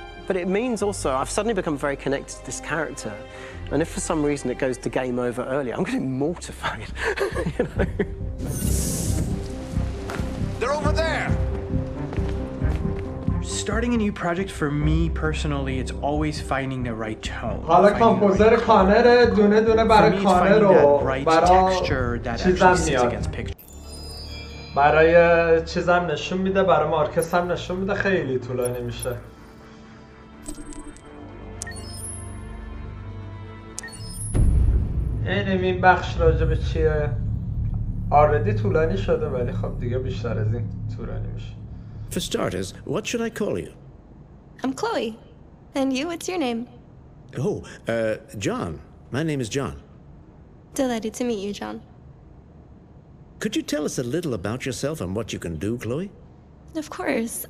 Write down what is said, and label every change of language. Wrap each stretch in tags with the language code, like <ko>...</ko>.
<en>But it means also I've suddenly become very connected to this character. And if for some reason it goes to game over early, I'm getting mortified, you know? They're over there! Starting a new project for me personally, it's always finding the right tone.</en> <fa>حالا کامپوزر کانر دونه دونه برای کانر رو برای چیزم میاد. برای چیزم نشون میده، برای مارکس هم نشون میده، خیلی طولانی میشه. این بخش راجع به چیه؟ آردی طولانی شده ولی خب دیگه بیشتر از این طولانی میشه.</fa> <en>For starters, what should I call you? I'm Chloe. And you, what's your name? Oh, John. My name is John. Delighted to meet you, John. Could you tell us a little about yourself and what you can do, Chloe? Of course.</en>